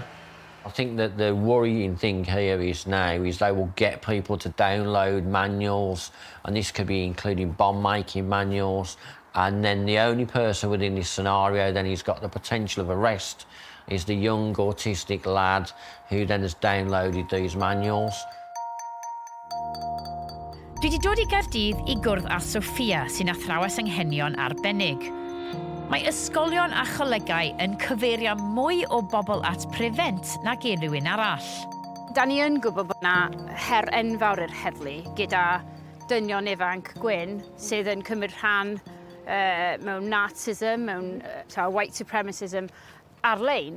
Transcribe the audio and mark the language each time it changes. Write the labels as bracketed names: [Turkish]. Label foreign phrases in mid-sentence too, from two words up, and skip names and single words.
[English] I think that the worrying thing here is they will get people to download manuals, and this could be including bomb-making manuals, and then the only person within this scenario then who's got the potential of arrest is the young autistic lad who then has downloaded these manuals. [Welsh] Dwi wedi dod I Gaerdydd I gwrdd â Sophia sy'n athrawes anghenion arbennig. Mae ysgolion a cholegau yn cyfeirio mwy o bobl at prevent nag rhywun arall. Da ni yn gwybod bod yna her enfawr i'r heddlu gyda dynion ifanc gwyn sydd yn cymryd rhan mewn Nazism, mewn [English] white supremacism [Welsh] ar-lein.